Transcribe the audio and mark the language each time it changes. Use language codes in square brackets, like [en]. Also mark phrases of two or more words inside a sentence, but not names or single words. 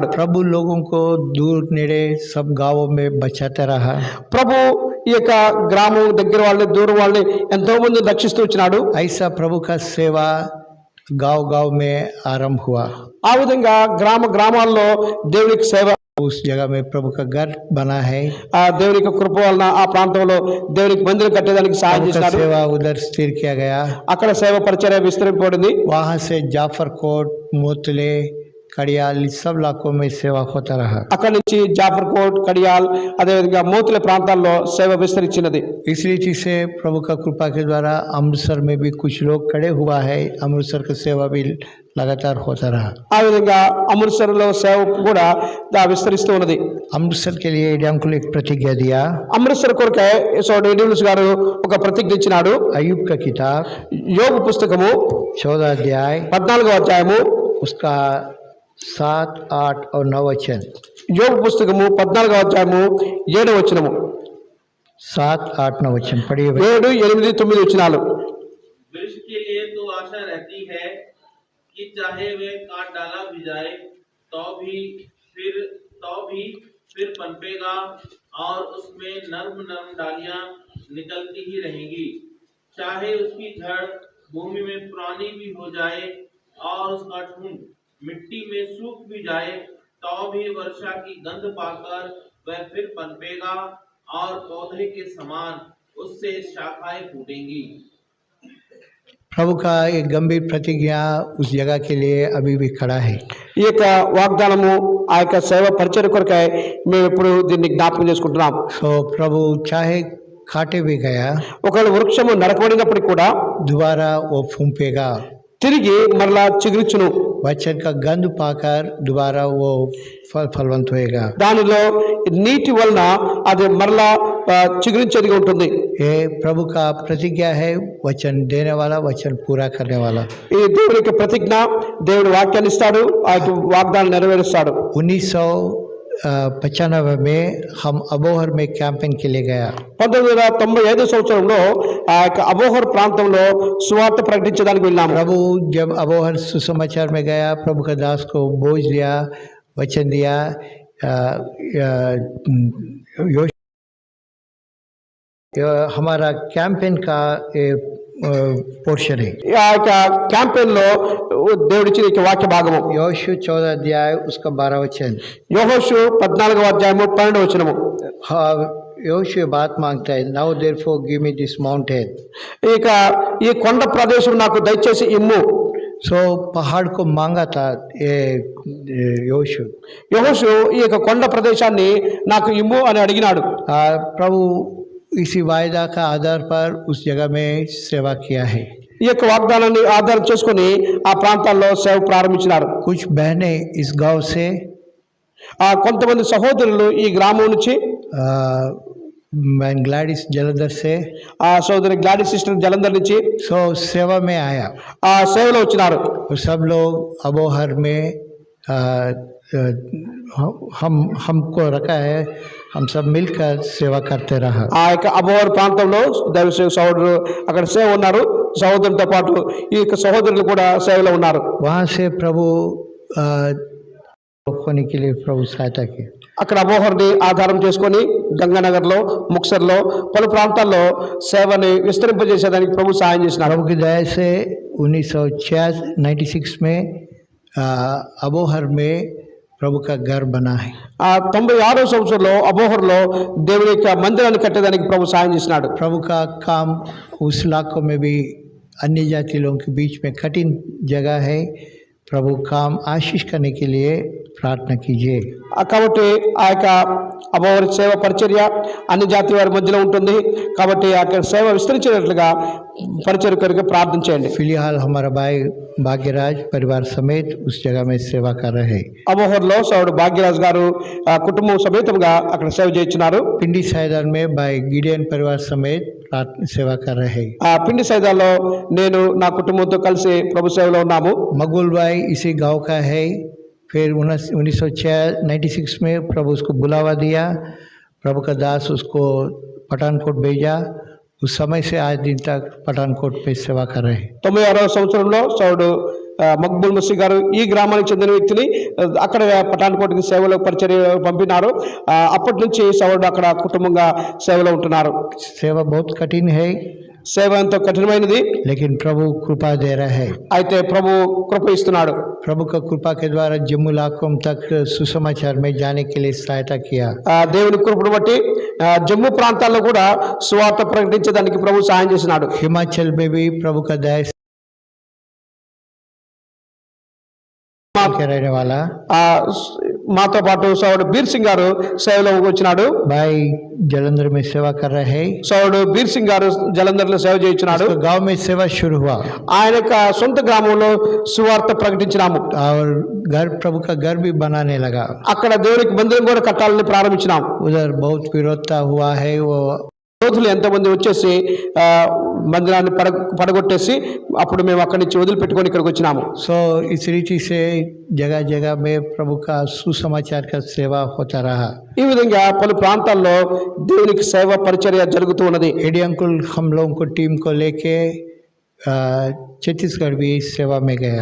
[hi] प्रभु लोगों को दूर नेड़े सब गांवों में बचाता रहा। [te] ప్రభు ఈ యొక్క గ్రామం దగ్గర వాళ్ళని దూరం వాళ్ళని ఎంతో మంది రక్షిస్తూ వచ్చినాడు. [hi] ऐसा प्रभु का सेवा गांव गांव में आरंभ हुआ। [te] ఆ విధంగా గ్రామాల్లో దేవునికి సేవ, [hi] उस जगह में प्रभु का घर बना है। [te] దేవుని యొక్క కృప వలన ఆ ప్రాంతంలో దేవునికి మందిరం కట్టేదానికి సహాయం చేసినాడు. [hi] सेवा उधर स्थिर किया गया। [te] అక్కడ సేవ పరిచర్య విస్తరింపబడింది. [hi] वहां से जाफरकोट, मोतले, कड़ियाल सब इलाकों में सेवा होता रहा। [te] అక్కడి నుంచి జాఫర్కోట్, కడియాల్ అదేవిధంగా మోతుల ప్రాంతాల్లో సేవ విస్తరించినది. [hi] इस रीति से प्रभु का कृपा के द्वारा अमृतसर में भी कुछ लोग खड़े हुआ है। अमृतसर का सेवा भी लगातार होता रहा। [te] ఆ విధంగా అమృత్సర్లో సేవ కూడా విస్తరిస్తూ ఉన్నది. [hi] अमृतसर के लिए अंकुल एक प्रतिज्ञा दिया। [te] అమృత్సర్ కొరకే డీడీఎంస్ గారు ఒక ప్రతిజ్ఞ ఇచ్చినాడు. [hi] अय्यूब का किताब [te] యోబు పుస్తకము [hi] 14 अध्याय [te] 14వ అధ్యాయము [hi] उसका 7, 8 और 9 वचन। [te] యోబు పుస్తకము 14వ అధ్యాయము 7వ వచనము. [hi] 7, 8, 9 वचन पढ़िए। [te] 7, 8, 9 वचनाలు. [hi] वृक्ष के लिए तो आशा रहती है कि चाहे वे काट डाला भी जाए तो भी फिर पनपेगा और उसमें नर्म नर्म डालियां निकलती ही रहेंगी। चाहे उसकी जड़ भूमि में पुरानी भी हो जाए और उसका ठूंठ मिट्टी में सूख भी जाए तो भी वर्षा की गंध पाकर वह फिर पनपेगा और पौधे के समान उससे शाखाएं फूटेंगी। प्रभु का एक गंभीर प्रतिज्ञा उस जगह के लिए अभी भी खड़ा है। [te] ఈ యొక్క వాగ్దానము ఆ యొక్క సేవ పరిచర్య కొరకై మేము ఇప్పుడు దీన్ని జ్ఞాపకం చేసుకుంటున్నాం. [hi] సో प्रभु चाहे काटे भी गया, [te] ఒకవేళ వృక్షము నరకబడినప్పటికీ కూడా [hi] दोबारा वो फूंपेगा। [te] తిరిగి మరలా చిగురించును. [hi] वचन का गंध पाकर दोबारा वो फलवंत होएगा। [te] దానిలో నీటి వలన అది మరలా చిగురించేదిగా ఉంటుంది. [hi] ये प्रभु का प्रतिज्ञा है, वचन देने वाला, वचन पूरा करने वाला। [te] ఈ దేవుని యొక్క ప్రతిజ్ఞ, దేవుడు వాక్యాన్ని ఇస్తాడు, ఆ యొక్క వాగ్దానం నెరవేరుస్తాడు. [hi] 1995 में हम अबोहर में कैंपिंग के लिए गया। [te] 1995 సంవత్సరంలో ఆ యొక్క అబోహర్ ప్రాంతంలో సువార్త ప్రకటించడానికి వెళ్ళాము. [hi] प्रभु जब अबोहर सुसमाचार में गया, प्रभु का दास को बोझ दिया, वचन दिया। हमारा कैंपेन का पोर्शन है। [te] ఆ యొక్క క్యాంపెయిన్ లో దేవుడిచ్చిన ఈ వాక్య భాగము [hi] योशु 14 अध्याय उसका 12 वचन। [te] యోహోషు 14వ అధ్యాయము 12వ వచనము. [hi] हाँ, योशु ये बात मांगता है, [en] Now therefore give me this mountain. [te] ఇక ఈ కొండ ప్రదేశం నాకు దయచేసి ఇమ్ము. [hi] सो पहाड़ को मांगा था ये योशु। [te] యెహోషు ఈ యొక్క కొండ ప్రదేశాన్ని నాకు ఇమ్ము అని అడిగినాడు. [hi] प्रभु इसी वायदा का आधार पर उस जगह में सेवा किया है। [te] ఈ యొక్క వాగ్దానాన్ని ఆధారం చేసుకొని ఆ ప్రాంతాల్లో సేవ ప్రారంభించినారు. [hi] कुछ बहनें इस गांव से, [te] కొంతమంది సహోదరులు ఈ గ్రామం నుంచి, [hi] मैं ग्लैडिस जलंधर से, [te] ఆ సోదరి గ్లాడిస్ సిస్టర్ జలంధర్ నుంచి [hi] सो सेवा में आया। [te] ఆ సేవలో వచ్చినారు. [hi] और सब लोग अबोहर में हमको रखा है, हम सब मिलकर सेवा करते रहा। [te] ఆ యొక్క అబోహర్ ప్రాంతంలో దైవ సహోదరులు అక్కడ సేవ ఉన్నారు. సహోదరులతో పాటు ఈ యొక్క సహోదరులు కూడా సేవలో ఉన్నారు. [hi] वहाँ से प्रभु होने के लिए प्रभु सहायता की। [te] అక్కడ అబోహర్ని ఆధారం చేసుకొని గంగానగర్లో, ముక్సర్లో, పలు ప్రాంతాల్లో సేవని విస్తరింపజేసేదానికి ప్రభు సహాయం చేసినారు. [hi] प्रभु की दया से 1996 में अबोहर में प्रभु का घर बना है। [te] 96వ సంవత్సరంలో అబోహర్లో దేవుని యొక్క మందిరాన్ని కట్టేదానికి ప్రభు సహాయం చేసినాడు. [hi] प्रभु का काम उस इलाकों में भी अन्य जाति लोगों के बीच में कठिन जगह है। प्रभु काम आशीष करने के लिए प्रार्थना कीजिए। [te] కాబట్టి ఆ యొక్క అబోహర్ సేవ పరిచర్య అన్ని జాతి వారి మధ్యలో ఉంటుంది. కాబట్టి ఆ యొక్క సేవ విస్తరించేటట్లుగా పరిచర్య కొరకు ప్రార్థన చేయండి. [hi] फिलहाल हमारा भाई भाग्यराज परिवार समेत उस जगह में सेवा कर रहे हैं। [te] అబోహర్లో సోదరుడు భాగ్యరాజ్ గారు కుటుంబం సమేతంగా అక్కడ సేవ చేస్తున్నారు. [hi] पिंडी साइदान में भाई गिडियन परिवार समेत सेवा कर रहे हैं। [te] ఆ పిండి సైదాల్లో నేను నా కుటుంబంతో కలిసి ప్రభు సేవలో ఉన్నాము. [hi] मकबूल भाई इसी गांव का है। फिर 1996 में प्रभु उसको बुलावा दिया, प्रभु का दास उसको पठानकोट भेजा। उस समय से आज दिन तक पठानकोट पे सेवा कर रहे हैं। [te] 96వ సంవత్సరంలో సోదరుడు మక్బూల్ మసీ గారు ఈ గ్రామానికి చెందిన వ్యక్తిని అక్కడ పఠాన్కోట్కి సేవలో పరిచర్య పంపినారు. అప్పటి నుంచి సోదరుడు అక్కడ కుటుంబంగా సేవలో ఉంటున్నారు. [hi] सेवा बहुत कठिन है, [te] సేవ ఎంతో కఠినమైనది, [hi] लेकिन प्रभु कृपा दे रहा है। [te] అయితే ప్రభు కృప ఇస్తున్నాడు. [hi] प्रभु का कृपा के द्वारा जम्मू इलाकों तक सुसमाचार में जाने के लिए सहायता किया। [te] దేవుని కృపను బట్టి జమ్మూ ప్రాంతాల్లో కూడా సువార్త ప్రకటించడానికి ప్రభు సహాయం చేసినాడు. [hi] हिमाचल में भी प्रभु का दया के रहने वाला [te] మాతో పాటు సోదరుడు బీర్ సింగ్ గారు సేవలో వచ్చినాడు. [hi] भाई जलंधर में सेवा कर रहे हैं। [te] సోదరుడు బీర్ సింగ్ గారు జలంధర్లో సేవ చేయించున్నాడు. [hi] गांव में सेवा शुरू हुआ [te] ఆయన యొక్క సొంత గ్రామంలో సువార్త ప్రకటించినాము. [hi] और घर प्रभु का घर भी बनाने लगा। [te] అక్కడ దేవునికి మందిరం కూడా కట్టాలని ప్రారంభించినాం. [hi] उधर बहुत विरोधता हुआ है। वो [te] యోధులు ఎంతమంది వచ్చేసి మందిరాన్ని పడగొట్టేసి అప్పుడు మేము అక్కడి నుంచి వదిలిపెట్టుకొని ఇక్కడికి వచ్చినాము. [hi] सो इस रीति से जगह जगह में प्रभु का सुसमाचार का सेवा होता रहा। [te] ఈ విధంగా పలు ప్రాంతాల్లో దేవునికి సేవ పరిచర్య జరుగుతూ ఉన్నది. [hi] एडी अंकुल हम लोगों को टीम को लेके छत्तीसगढ़ भी सेवा में गया।